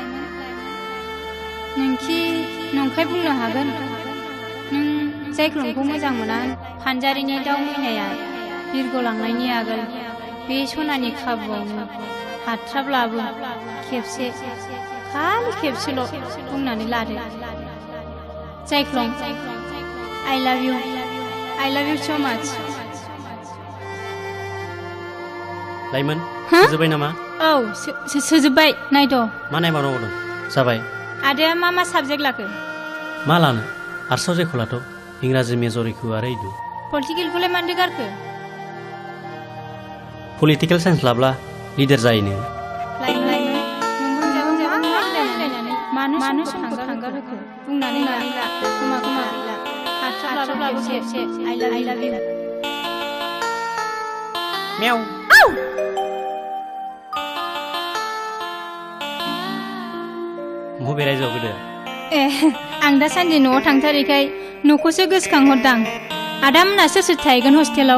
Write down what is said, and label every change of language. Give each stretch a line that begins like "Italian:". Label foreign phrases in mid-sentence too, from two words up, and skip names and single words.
Bodo: नोंखि नंखाय बुंनो हागोन नों जायख्लंखौ मोजां मोना फानजारिनि दाउ मैनाया बिरगलांनायनि आगोल बे सनानि खाबुआवनो हाथ्राब्लाबो खेबसे खालि खेबसेल' बुंनानै लादो जायख्लं
English: I love you so much
Bodo: लाइमोन हा? जोबाय नामा औ सोजोब्बाय नायद' मा नायबावनांगौ दं जाबाय आदाया मा साबजेक्ट लाखो मा लानो आर्ट्सआव जेखौ लाथ' इंराजि मेजरिखौ आरो इदु पलिटिकेलखौलाय मानदो गारखो
English: political science
Bodo: लाब्ला लिडार जायोनो मानो समखौ थांगार होखो बुंनानै ला खोमा गैला हाथ्राब्लाबो खेबसे
English: I love you
Bodo: मेव बबे रायजोआव गोदो ए आं दासान्दि न'आव थांथारैखाय न'खौसो गोसोखांहरदां आदामोना सोर थाहैगोन हस्टेलाव